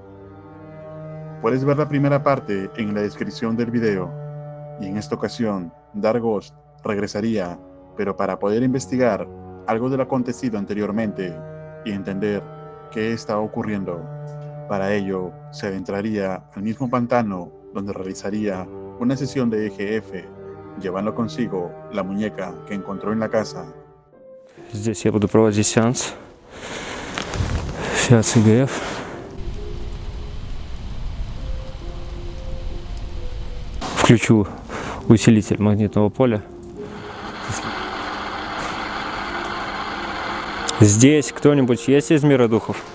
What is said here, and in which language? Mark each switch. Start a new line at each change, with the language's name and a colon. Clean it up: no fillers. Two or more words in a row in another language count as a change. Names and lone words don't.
Spanish: Puedes ver la primera parte en la descripción del video, y en esta ocasión, Dark Ghost regresaría, pero para poder investigar algo de lo acontecido anteriormente y entender qué estaba ocurriendo. Para ello, se adentraría al mismo pantano donde realizaría una sesión de EGF, llevando consigo la muñeca que encontró en la casa.
Russian: Здесь я буду проводить сеанс. Сеанс ИГФ. Включу усилитель магнитного поля. Здесь кто-нибудь есть из мира духов?